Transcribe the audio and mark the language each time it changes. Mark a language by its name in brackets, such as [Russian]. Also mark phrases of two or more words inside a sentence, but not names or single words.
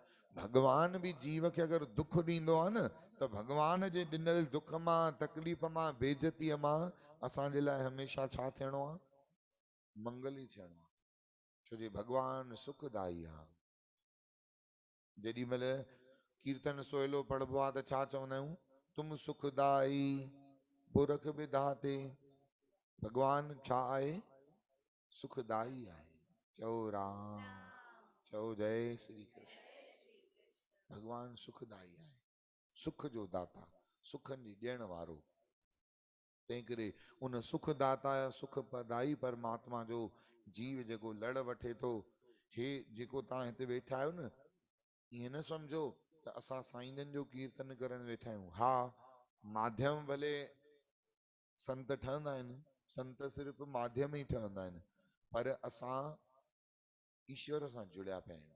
[Sindhi] भॻवान बि जीव खे अगरि दुख ॾींदो आहे न त भॻवान जे ॾिनल दुख मां, तकलीफ़ मां, बेइज़तीअ मां असांजे लाइ हमेशह छा थियणो आहे? मंगल ई थियणो आहे। छो जे भॻवान सुखदाई आहे। जेॾी महिल कीर्तन सोहलो पढ़बो आहे त छा चवंदा आहियूं? तुम सुखदाई पुरख विधाते। भॻवान छा आहे? सुखदाई आहे। चओ राम, चओ जय श्री कृष्ण। भगवान सुखदाई आहे, सुख जो दाता, सुखनि जी ॾियण वारो। तंहिं करे उन सुखदाता सुख प्रदाई परमात्मा जो जीव जेको लड़ वठे थो, हे जेको तव्हां हिते वेठा आहियो न, ईअं न सम्झो त असां साईंजन जो कीर्तन करण वेठा आहियूं। हा, माध्यम भले संत ठहंदा आहिनि, संत सिर्फ़ु माध्यम ई ठहंदा आहिनि, पर असां ईश्वर सां जुड़िया पिया आहियूं।